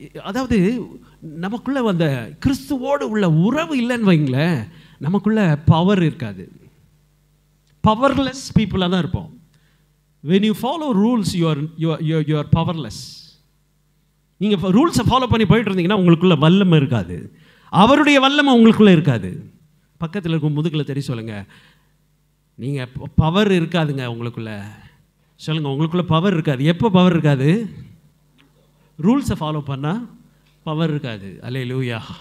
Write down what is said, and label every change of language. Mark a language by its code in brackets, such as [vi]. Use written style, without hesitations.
[ta] அதாவது நமக்குள்ள அந்த கிறிஸ்துவோடு உள்ள உறவு இல்லைன்னு வைங்களேன், நமக்குள்ள பவர் இருக்காது. பவர்லெஸ் பீப்புளாக தான் இருப்போம். [en] when you follow rules you are powerless. [ta] நீங்கள் ரூல்ஸை ஃபாலோ பண்ணி போயிட்டு இருந்தீங்கன்னா உங்களுக்குள்ள வல்லமை இருக்காது, அவருடைய வல்லமை உங்களுக்குள்ளே இருக்காது. பக்கத்தில் இருக்கும் முதுகில் தெரிய சொல்லுங்கள், நீங்கள் பவர் இருக்காதுங்க உங்களுக்குள்ள. சொல்லுங்கள், உங்களுக்குள்ள பவர் இருக்காது. எப்போ பவர் இருக்காது? ரூல்ஸை ஃபாலோ பண்ணால் பவர் இருக்காது. அல்லேலூயா.